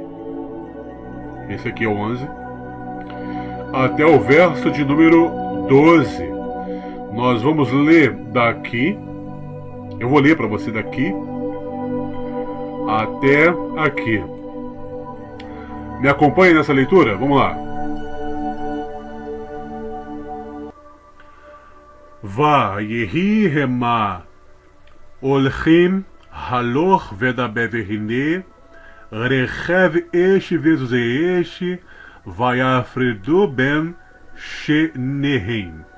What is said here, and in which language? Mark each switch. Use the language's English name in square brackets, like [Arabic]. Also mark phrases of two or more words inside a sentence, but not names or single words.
[Portuguese] Esse aqui é o 11. Até o verso de número 12. Nós vamos ler daqui. Eu vou ler para você daqui até aqui. Me acompanhe nessa leitura? Vamos lá. [Hebrew] ויהי המה הולכים הלוך ודבר והנה רכב אש וזוזי אש ויפרדו בין שניהם.